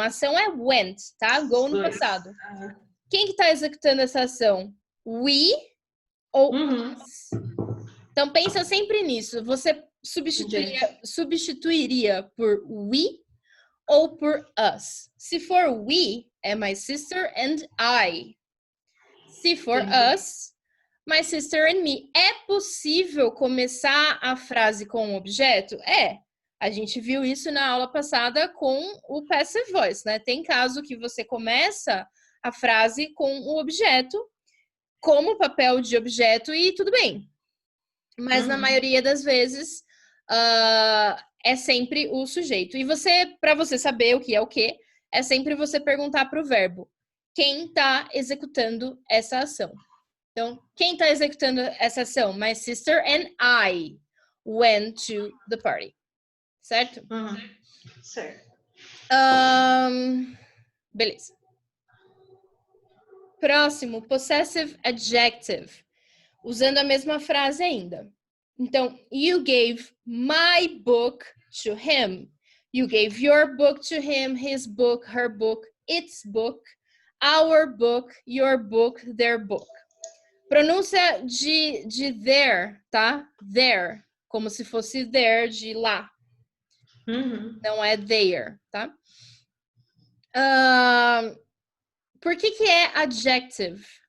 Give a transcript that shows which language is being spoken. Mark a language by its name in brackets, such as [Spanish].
[Portuguese] A ação é went, tá? Go no passado. Quem que tá executando essa ação? We ou us? Então, pensa sempre nisso. Você substituiria por we ou por us? Se for [English] we, é my sister and I. [Portuguese] Se for [English] us, my sister and me. [Portuguese] É possível começar a frase com um objeto? A gente viu isso na aula passada com o passive voice, né? Tem caso que você começa a frase com o objeto, como papel de objeto e tudo bem. Mas na maioria das vezes é sempre o sujeito. E para você saber o que é o que, é sempre você perguntar para o verbo quem está executando essa ação. Então, quem está executando essa ação? [English] My sister and I went to the party. [Portuguese] Certo? Certo. Beleza. Próximo, possessive adjective. Usando a mesma frase ainda. Então, [English] you gave my book to him. You gave your book to him, his book, her book, its book, our book, your book, their book. [Portuguese] Pronúncia de there, tá? There, como se fosse there, de lá. Não é there, tá? Por que é adjective?